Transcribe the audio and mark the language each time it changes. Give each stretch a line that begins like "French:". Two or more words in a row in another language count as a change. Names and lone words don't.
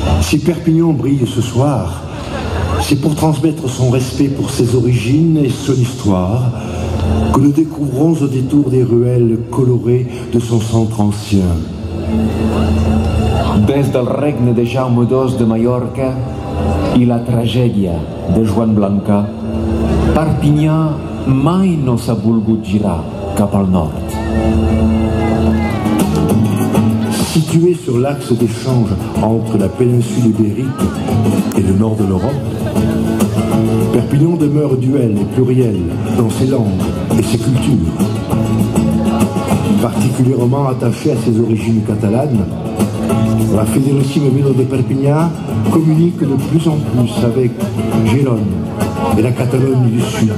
French: Si Perpignan brille ce soir, c'est pour transmettre son respect pour ses origines et son histoire que nous découvrons au détour des ruelles colorées de son centre ancien.
Catalan: Des del regne de Jaume II de Mallorca i la tragèdia de Joan Blanca, Perpinyà mai no s'ha volgut girar cap al nord.
French: Situé sur l'axe d'échange entre la péninsule ibérique et le nord de l'Europe, Perpignan demeure duel et pluriel dans ses langues et ses cultures. Particulièrement attaché à ses origines catalanes, la Fédérissime Ville de Perpinyà communique de plus en plus avec Gérone et la Catalogne du Sud.